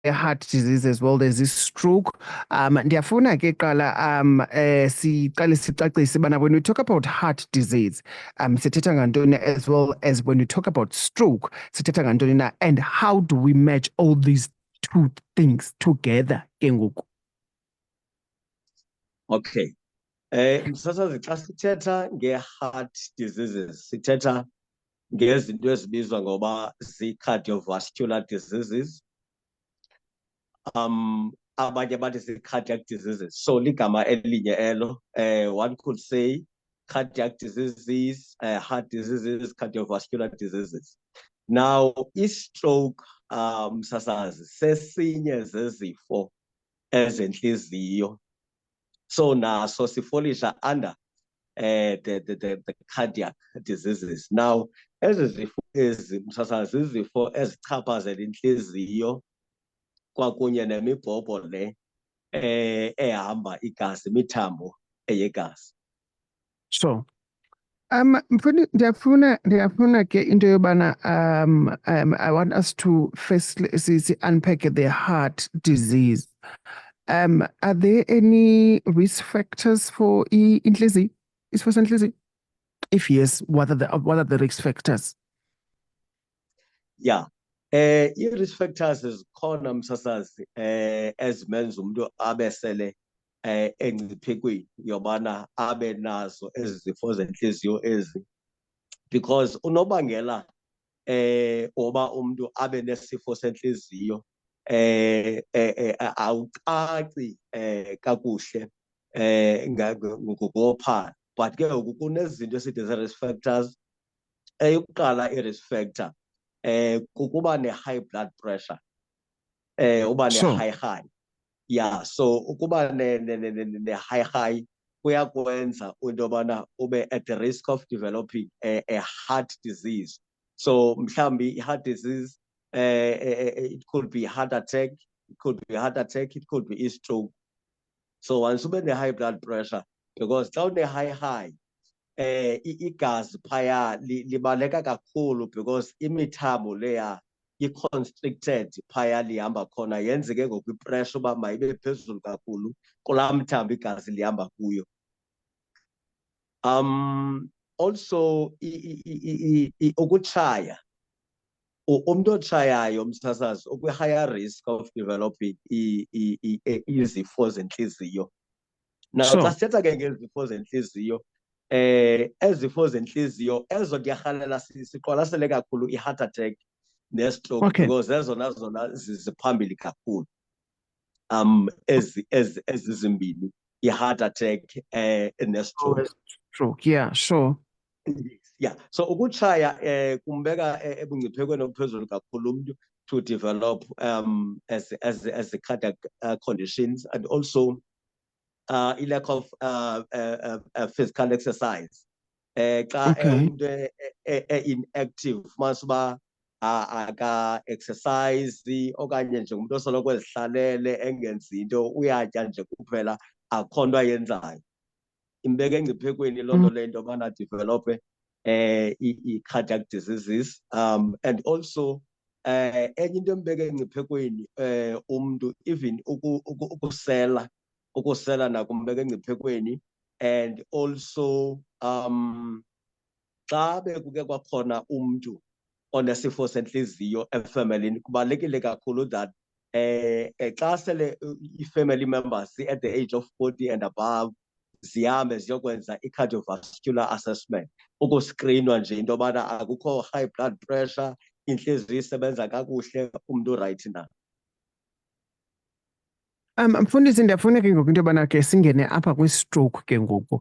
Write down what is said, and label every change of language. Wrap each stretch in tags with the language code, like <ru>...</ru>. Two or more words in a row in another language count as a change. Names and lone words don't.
<en>heart disease as well, there's this stroke.</en> <xh>Ndiyafuna ke qala siqale sicacise bana</xh> <en>when we talk about heart disease,</en> <xh>sithetha ngantoni,</xh> <en>as well as when we talk about stroke,</en> <xh>sithetha ngantoni na,</xh> <en>and how do we match all these two things together</en> <xh>ke ngoku?</xh> <en>Okay.</en> <xh>Msasazi, xa sithetha nge-heart diseases sithetha ngezinto ezibizwa ngoba</xh> <en>zii-cardiovascular diseases,</en> <xh>abanye bathi</xh> <en>zii-cardiac diseases,</en> <xh>so ligama elinye elo.</xh> <en>One could say cardiac diseases, heart diseases, cardiovascular diseases. Now i-stroke,</en> <xh>msasazi, sesinye zezifo ezentliziyo, so naso sifolisha</xh> <en>under the cardiac diseases.</en> <xh>Now ezi zifo ezi msasazi zizifo ezichaphazela intliziyo kwakunye nemibhobho le ehamba igazi, imithambo eyegazi.</xh> <en>So</en> <xh>ndiyafuna ke into yobana</xh> <en>I want us to firstly unpack the heart disease. Are there any risk factors for</en> <xh>intliziyo, isifo sentliziyo?</xh> <en>If yes, what are the risk factors? Yeah. I-risk factors</en> <xh>zikhona msasazi ezimenza umuntu abesele engciphekweni yobana abe nazo ezi zifo zentliziyo ezi, because unobangela oba umuntu abe nesifo sentliziyo awucaci kakuhle ngokophala, but ke ngoku kunezinto esithi</xh> <en>zi-risk factors.</en> <xh>Eyokuqala i-risk factor kukuba</xh> <en>ne-high blood pressure,</en> <xh>uba ne-high.</xh> <en>Yeah, so</en> <xh>ukuba ne-high kuyakwenza into yobana ube</xh> <en>at the risk of developing a heart disease. So mhlambi i-heart disease, it could be heart attack, it could be stroke.</en> <xh>So once ube</xh> <en>ne-high blood pressure,</en> <xh>because xa une-high igazi phaya libaleka kakhulu, because imithambo leya i-constricted phaya lihamba khona, yenze ke ngoku ipressure uba mayibe phezulu kakhulu kulaa mthambo igazi lihamba kuyo. Also ukutshaya, umuntu otshayayo msasazi</xh> <en>ukwi-higher risk of developing</en> <xh>izifo zentliziyo. Now xa sithetha ke ngezifo zentliziyo, ezifo zentliziyo ezo ndiyarhalela siqwalasele kakhulu</xh> <en>i-heart attack</en> <xh>ne-stroke,</xh> <en>Okay.</en> <xh>because ezona ziphambili kakhulu ezi zimbini,</xh> <en>i-heart attack</en> <xh>ne-stroke.</xh> <en>Stroke, yeah, sure. Yeah, so</en> <xh>ukutshaya kumbeka ebungciphekweni obuphezulu kakhulu umuntu</xh> <en>to develop as cardiac conditions, and also lack of physical exercise.</en> <xh>Xa umuntu inactive, masuba aka-exercise okanye nje umuntu osoloko ezihlalele engenzi into, uyatya nje kuphela akho nto ayenzayo, imbeka engciphekweni loo nto le into yobana develophe i-cardiac diseases.</xh> <en>And also</en> <xh>enye into embeka engciphekweni umntu, even ukusela nakumbeka engciphekweni.</xh> <en>And also</en> <xh>xa bekuke kwakhona umntu onesifo sentliziyo efemelini, kubalulekile kakhulu that xa sele i-family members</xh> <en>at the age of 40 and above</en> <xh>zihambe ziyokwenza</xh> <en>i-cardiovascular assessment,</en> <xh>ukuskrinwa nje into yobana akukho</xh> <en>high blood pressure,</en> <xh>intliziyo isebenza kakuhle, umntu right na. Mfundisi, ndiyafuna ke ngoku into yobana ke singene apha kwi-stroke ke ngoku.</xh>